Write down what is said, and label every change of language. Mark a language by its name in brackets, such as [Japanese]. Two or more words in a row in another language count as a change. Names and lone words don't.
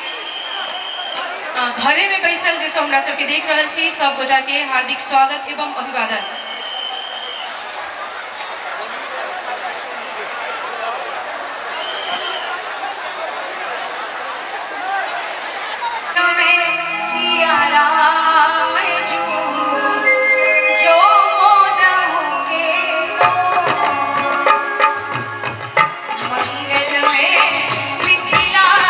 [Maithili] घरे में बैसल जे सब हमरा सबके देख रहल छी सब गोटा के हार्दिक स्वागत एवं अभिवादन। सिया राम जो मोदहोगे मंगल में मिथिला